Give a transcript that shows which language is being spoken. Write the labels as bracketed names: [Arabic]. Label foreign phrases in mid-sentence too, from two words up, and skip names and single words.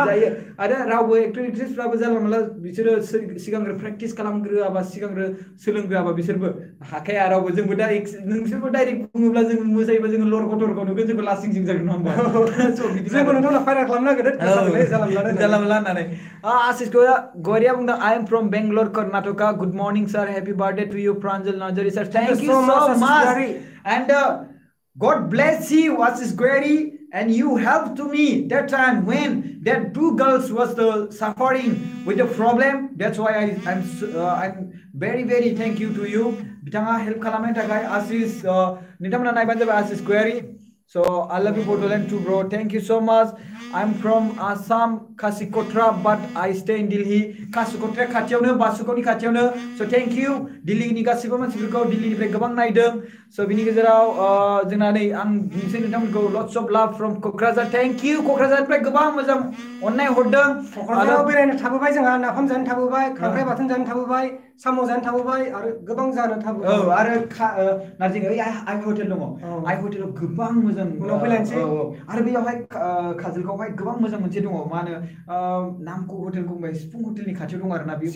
[Bodo] जायो आरो रावबो एक्टर एक्ट्रेसफ्राबो जानला मोनला बिसोरो सिगांग्रो प्रेक्टिस खालामग्रोआबा सिगांग्रो सोलोंग्रोआबा बिसोरबो हाखाया रावबो जोंबो दा नोंसोरबो डाइरेक्ट बुङोब्ला जों मोसायोबा जोङो लरग' थरग' नुगोन जोंखौ लासिं सिं जागोन नङा होमबा जोंबो नोंथांमोना फायदा खालामनो नागिरदों जानला मोनला होननानै आशिष गौरिया बुंदों [English] I am from Bangalore, Karnataka. Good morning, sir. Happy birthday to you, Pranjal Najari, sir. Thank you so much. And God bless you, Ashish Gauri. And you helped to me that time when that two girls was suffering with the problem. That's why I'm very thank you to you. [Bodo] Bitanga help खालामनायनि थाखाय Ashish नोंथांमोना नायबानो जाबाय Ashish Gauri. [English] So I love you Bodoland too, bro. Thank you so much. I'm from Assam, Kasikotra, but I stay in Delhi. [Bodo] Kasikotra खाथियावनो बासुगावनि खाथियावनो. [English] So thank you. [Bodo] दिल्लीनि गासिबो मानसिफोरखौ दिल्लीनिफ्राय गोबां नायदों. So बिनि गेजेराव जोंना नै आं दिनैसो नोंथांमोनखौ [English] lots of love from Kokraझार. Thank you. [Bodo] क'क्राझारनिफ्राय गोबां मोजां अननाय हरदों. क'क्राझाराव बेरायनो थाबोबाय जोंहा नाफाम जानो थाबोबाय, खांख्राइ बाथोन जानो थाबोबाय, साम' जानो थाबोबाय आरो गोबां जानो थाबोबाय. औ आरो नार्जिं आइ हटेल दङ. आइ हटेलाव गोबां मोजां उनाव फैलायनोसै. आरो बेयावहाय काजलगावहाय गोबां मोजां मोनसे दङ मा होनो नामखौ हटेलखौ बुंबाय सिफुं हटेलनि खाथियाव दङ आरोना बे